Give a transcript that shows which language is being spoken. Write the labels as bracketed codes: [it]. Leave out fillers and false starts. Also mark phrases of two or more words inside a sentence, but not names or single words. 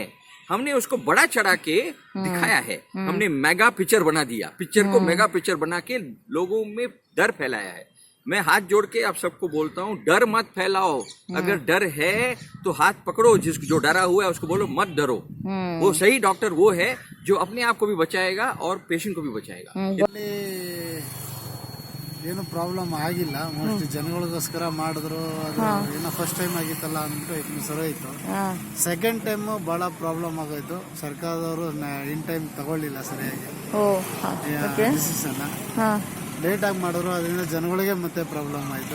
[hi] हमने उसको बड़ा चढ़ा के दिखाया है, हमने [en] mega picture [hi] बना दिया, पिक्चर को [en] mega picture [hi] बना के लोगों में डर फैलाया है। मैं हाथ जोड़ के आप सबको बोलता हूँ, डर मत फैलाओ। अगर डर है तो हाथ पकड़ो, जो डरा हुआ है उसको बोलो मत डरो। वो सही डॉक्टर वो है जो अपने आप को भी बचाएगा और पेशेंट को भी बचाएगा। [kn] ಏನು ಪ್ರಾಬ್ಲಮ್ ಆಗಿಲ್ಲ, ಮೋಸ್ಟ್ಲಿ ಜನಗಳಿಗೋಸ್ಕರ ಮಾಡಿದ್ರು, ಅದು ಏನೋ [en] first time [kn] ಆಗಿತ್ತಲ್ಲ ಅಂದ್ಬಿಟ್ಟು ಇದನ್ನು ಸರೋಯ್ತು. [en] second time [kn] ಬಹಳ ಪ್ರಾಬ್ಲಮ್ ಆಗೋಯ್ತು, ಸರ್ಕಾರದವರು [en] in time [kn] ತಗೊಳ್ಳಿಲ್ಲ ಸರಿಯಾಗಿ ಡಿಸಿಷನ್, ಲೇಟ್ ಆಗಿ ಮಾಡಿದ್ರು, ಅದರಿಂದ ಜನಗಳಿಗೆ ಮತ್ತೆ ಪ್ರಾಬ್ಲಮ್ ಆಯ್ತು.